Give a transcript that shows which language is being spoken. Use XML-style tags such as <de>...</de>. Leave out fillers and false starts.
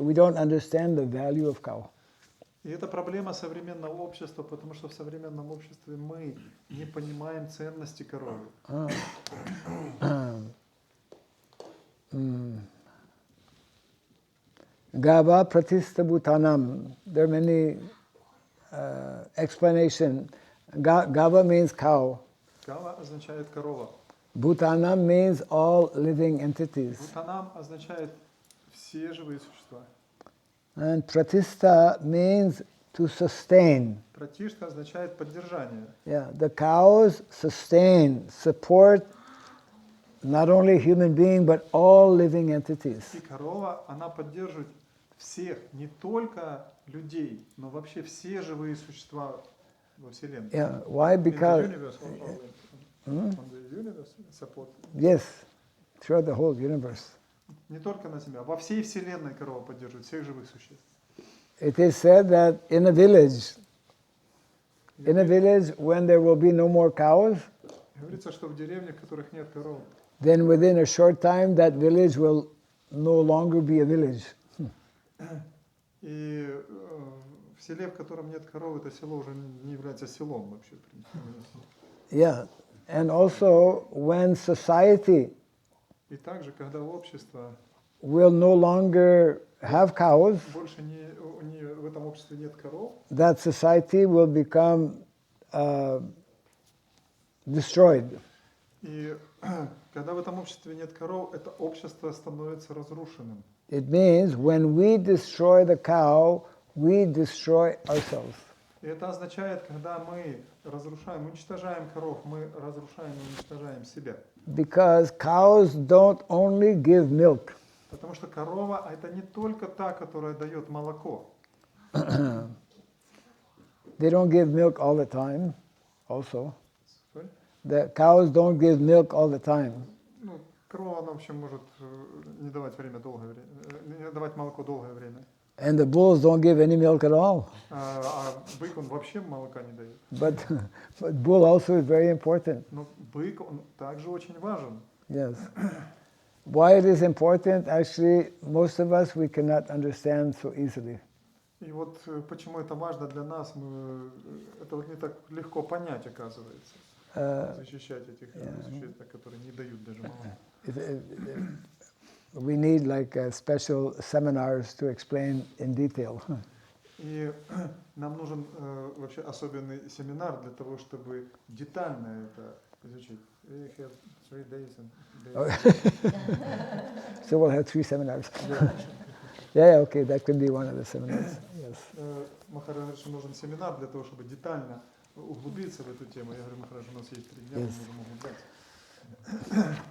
<en>We don't understand the value of cow.</en> <ru>И это проблема современного общества, потому что в современном обществе мы не понимаем ценности коровы.</ru> <sa>Gava pratista bhutanam.</sa> <en>There are many explanations. Gava means cow.</en> <ru>Гава означает корова.</ru> <en>Bhutanam means all living entities.</en> <ru>Бхутанам означает все живые существа.</ru> <en>And pratista means to sustain.</en> <ru>Пратишта означает поддержание.</ru> <en>Yeah, the cows sustain, support not only human being but all living entities.</en> <ru>И корова, она поддерживает всех, не только людей, но вообще все живые существа во Вселенной.</ru> <en>Yeah, why? Because In the universe, on the universe support. yes, throughout the whole universe.</en> <ru>Не только на Земле, а во всей Вселенной корова поддерживает всех живых существ.</ru> <en>It is said that in a village, when there will be no more cows,</en> <ru>Говорится, что в деревнях, в которых нет коров,</ru> <en>then within a short time that village will no longer be a village.</en> <ru>и в селе, в котором нет коров, это село уже не является селом вообще. В принципе.</ru> <en>Yeah, and also when society</en> <ru>И также, когда общество</ru> <en>will no longer have cows,</en> <ru>больше в этом обществе нет коров,</ru> <en>that society will become destroyed.</en> <ru>и когда в этом обществе нет коров, это общество становится разрушенным.</ru> <en>It means when we destroy the cow, we destroy ourselves.</en> <ru>И это означает, когда мы разрушаем, уничтожаем коров, мы разрушаем и уничтожаем себя.</ru> <en>Because cows don't only give milk.</en> <ru>Потому что корова – это не только та, которая дает молоко.</ru> <en>They don't give milk all the time, also. Sorry? The cows don't give milk all the time.</en> <ru>Ну, корова, она вообще может не давать время долгое время, не давать молоко долгое время.</ru> <en>And the bulls don't give any milk at all.</en> <ru>А бык, он вообще молока не дает.</ru> <en>But bull also is very important.</en> <ru>Но бык, он также очень важен.</ru> <en>Yes. Why it is important, actually, most of us, we cannot understand so easily.</en> <ru>И вот почему это важно для нас, это вот не так легко понять, оказывается. Защищать этих существ, которые не дают даже молока.</ru> <en>We need like special seminars to explain in detail.</en> <ru>И нам нужен вообще особенный семинар для того, чтобы детально это изучить.</ru> <en>We have 3 days and days. So we'll have 3 seminars. Yeah, okay, that could be one of the seminars. Yes.</en> <ru>Махарадж говорит, что нужен семинар для того, чтобы детально углубиться в эту тему. Я говорю, Махарадж, у нас есть 3 дня, мы можем углубляться.</ru>